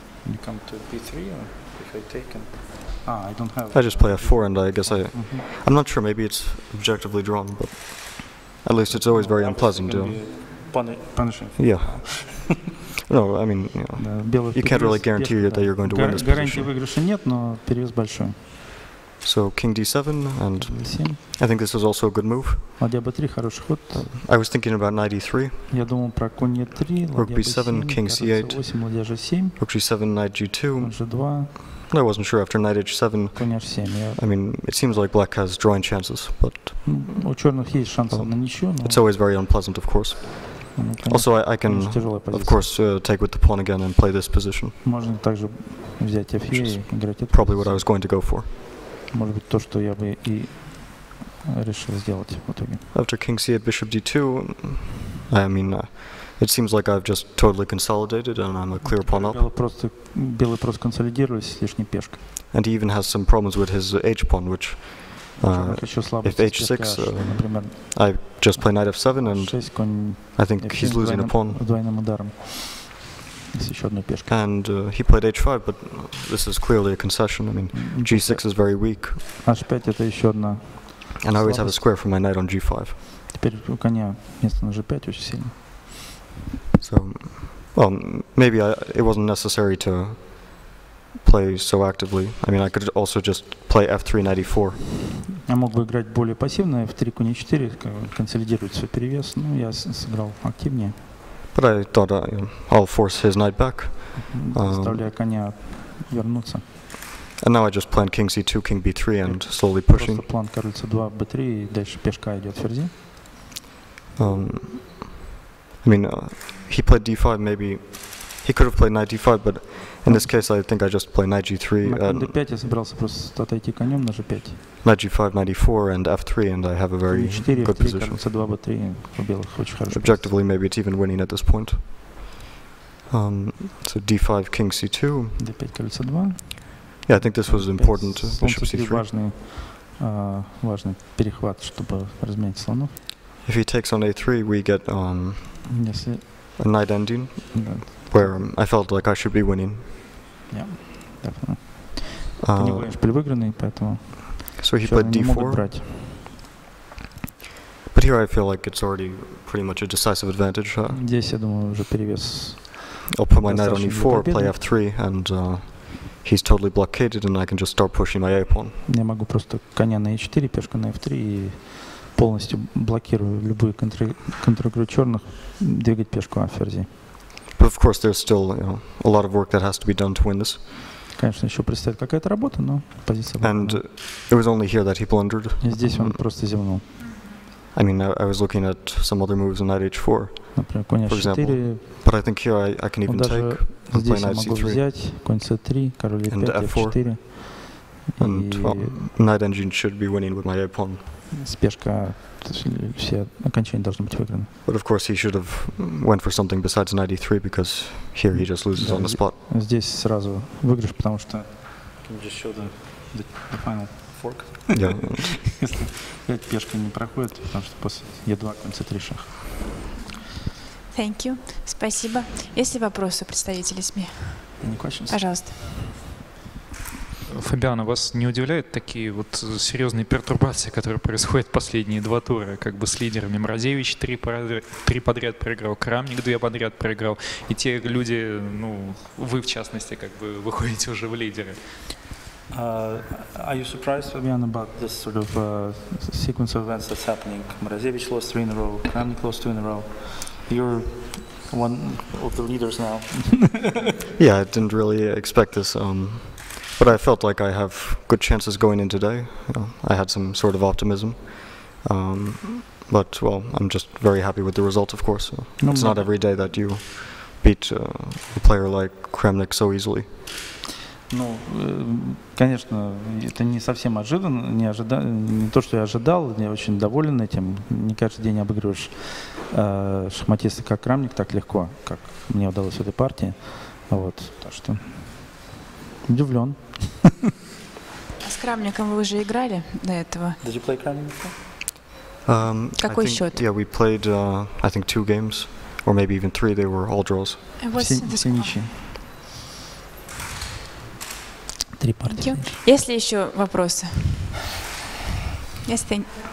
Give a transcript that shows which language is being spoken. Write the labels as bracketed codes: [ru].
[en] You come to b3, or if I take and I don't have. I just play f4, and I guess I'm not sure. Maybe it's objectively drawn, but at least it's always very unpleasant. punishing. Yeah. No, I mean, you can't really guarantee that you're going to win this [ru] Гарантии [en] position. [ru] выигрыша нет, но перевес большой. [en] So king d7, and D7. I think this is also a good move. [ru] Ладья b3 хороший ход. [en] I was thinking about knight e3, [ru] Я думал про конь e3, [en] rook [ru] ладья [en] b7, [ru] b7, [en] king c8, [ru] c8, ладья g7, [en] rook g7, knight [ru] конь [en] g2. [ru] g2, [en] I wasn't sure after knight h7. [ru] конь h7. [en] I mean, it seems like black has drawing chances, but [ru] У черных есть шансы на ничью, но [en] it's always very unpleasant, of course. Also, I can, of course, take with the pawn again and play this position. [ru] Можно также взять f и играть это. [en] Probably what I was going to go for. [ru] Может быть, то, что я бы и решил сделать в итоге. [en] After king c8, bishop d2, I mean, it seems like I've just totally consolidated and I'm a clear pawn up. [ru] Белые просто консолидировались с лишней пешкой. [en] And he even has some problems with his h-pawn, which, if h6, I just play knight f7, and I think he's losing a pawn. [ru] Двойным ударом. С еще одной пешкой. [en] And he played h5, but this is clearly a concession. I mean, g6 is very weak. [ru] h5 это еще одна. [en] And I always have a square for my knight on g5. [ru] Теперь у коня место на g5 очень сильно. [en] So, well, maybe it wasn't necessary to play so actively. I mean, I could also just play f3, knight e4. [ru] Я мог бы играть более пассивно, f3, конь e4, консолидировать свой перевес, но я сыграл активнее. [en] But I thought I'll force his knight back. [ru] Заставляя коня вернуться. [en] And now I just planned king c2, king b3, and slowly pushing. [ru] Просто план король c2, b3, и дальше пешка идет ферзи. [en] I mean, he played d5, maybe he could have played knight d5, but in this case I think I just play knight g3, [ru] На конь d5 я собирался просто отойти конем на g5. [en] knight g5, knight e4, and f3, and I have a very [ru] e4, [en] good [ru] f3, [en] position. [ru] король c2, b3, у белых очень хороший. [en] Objectively, maybe it's even winning at this point. So d5, king c2. [ru] d5, король c2. [en] Yeah, I think this was important. Bishop c3. [ru] Важный перехват, чтобы разменять слонов. [en] If he takes on a3, we get [ru] Если [en] a knight ending, where I felt like I should be winning. [ru] Ты не будешь перевыигранный, поэтому [en] so he played [ru] не могут [en] d4. [ru] брать. [en] But here I feel like it's already pretty much a decisive advantage. [ru] Здесь, я думаю, уже перевес. [en] I'll put my knight on e4, play f3, and he's totally blockaded, and I can just start pushing my a-pawn. [ru] Я могу просто коня на e4, пешку на f3 и полностью блокирую любую контр-игру черных, двигать пешку а ферзи. [en] But of course, there's still a lot of work that has to be done to win this. [ru] Конечно, еще предстоит какая-то работа, но позиция. [en] And it was only here that he blundered. [ru] И здесь он просто зевнул. [en] I mean, I was looking at some other moves on knight h4, [ru] Например, конь [en] for example. [ru] h4. [en] But I think here I can even take and play [ru] Здесь я [en] knight [ru] могу [en] c3. [ru] взять конь c3, король e5, f4. [en] And knight engine should be winning with my a-pawn. [ru] Пешка, все окончания должны быть выиграны. [en] But of course, he should have went for something besides knight e3, because here he just loses on the spot. [ru] Здесь сразу выигрыш, потому что [en] Can you just show the final fork? Yeah. [ru] Если пешка не проходит, потому что после e2 конь c3 шах. [en] Thank you. [ru] Спасибо. Есть ли вопросы у представителей СМИ? [en] Any questions? [ru] Пожалуйста. Фабиано, вас не удивляют такие вот серьезные пертурбации, которые происходят последние два тура, как бы с лидерами? Мразевич три подряд проиграл, Крамник 2 подряд проиграл, и те люди, ну, вы в частности, как бы выходите уже в лидеры. [en] Are you surprised, Fabian, about this sort of sequence of events that's happening? Mrazevich lost 3 in a row, Kramnik lost 2 in a row. You're one of the leaders now. Yeah, I didn't really expect this, but I felt like I have good chances going in today. I had some sort of optimism, but well, I'm just very happy with the result, of course. It's not every day that you beat a player like Kramnik so easily. [ru] Ну, конечно, это не совсем ожиданно, не то, что я ожидал, я очень доволен этим. Не каждый день обыгрываешь шахматиста как Крамник так легко, как мне удалось в этой партии. Вот, так что удивлен. С Крамником вы уже играли до этого? [en] Did you play Kramnik? [ru] Какой счет? [en] Yeah, we played, I think 2 games, or maybe even 3. They were all draws. [ru] Все ничьи. 3 партии. Есть ли еще вопросы? [en] Yes, thank you.